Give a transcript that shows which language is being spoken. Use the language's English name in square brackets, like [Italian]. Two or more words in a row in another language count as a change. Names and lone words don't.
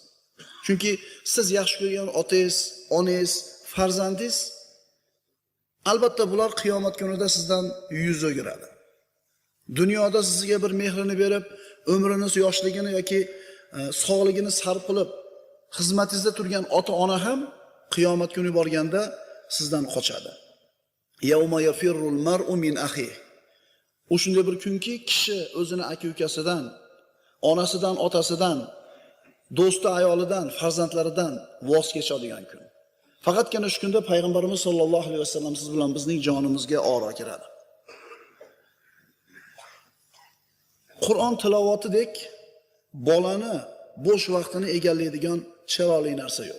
[Uzbek] Chunki siz yaxshi ko'rgan otangiz, onangiz, farzandingiz albatta bular qiyomat kunida sizdan yuz o'giradi. Dunyoda sizga bir mehrini berib, umriniz, yoshligini yoki sog'ligini sarf qilib xizmatingizda turgan ota-ona ham qiyomat kuni borganda sizdan qochadi. [Arabic] يوم يفر المرء من أخيه. [Uzbek] O'shunday bir kunki, kishi o'zini aka-ukasidan, onasidan, otasidan, do'sti, ayolidan, farzandlaridan voz kechadigan kun. Faqatgina shu kunda payg'ambarimiz [Arabic] صلى الله عليه وسلم [Uzbek] siz bilan bizning jonimizga oro kiradi. Qur'on tilovatidek bolani bo'sh vaqtini egallaydigan chiroyli narsa yo'q.